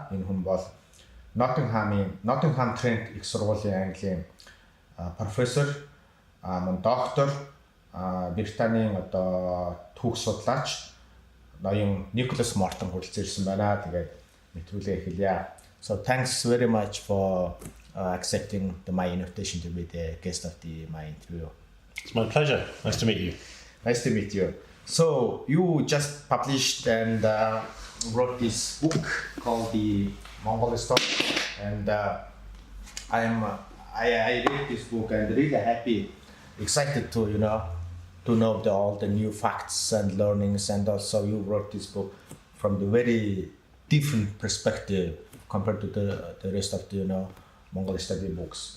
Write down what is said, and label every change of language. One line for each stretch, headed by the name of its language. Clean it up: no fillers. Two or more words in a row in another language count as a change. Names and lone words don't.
Mongolian: Энэ хүн бол Nottingham Trent их сургуулийн английн профессор, доктор, Британийн түүх судлаач ноён Nicholas Morton хүрэлцэн ирсэн байна. Тэгээд нэвтрүүлгээ эхэлье.
English: So thanks very much for accepting my invitation to be the guest of my interview. It's my pleasure. Nice to meet you. Nice to meet you. So you just published and wrote this book called The Mongol Story, and I read this book and really happy, excited to know all the new facts and learnings, and also you wrote this book from the very different perspective compared to the rest of the Mongol study books.